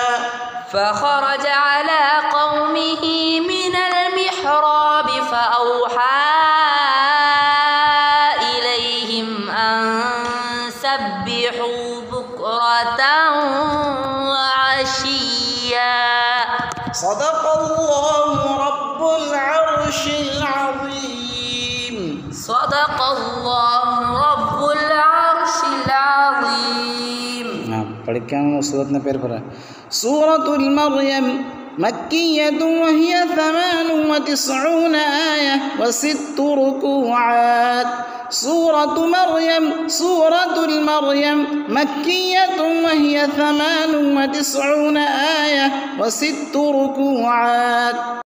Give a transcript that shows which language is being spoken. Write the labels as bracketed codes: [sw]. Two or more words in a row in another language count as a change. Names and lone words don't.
[ar] فخرج على قومه من المحراب فأوحى إليهم أن سبحوا بكرة وعشيا صدق الله رب العرش العظيم صدق الله رب العرش العظيم [ml] പഠിക്കാനുള്ള സൂറത്തിൻ്റെ പേര് പറ സൂറത്തുൽ മർയം [ar] مكية وهي 98 آية و6 ركوعات سورة المريم مكية وهي 98 آية و6 ركوعات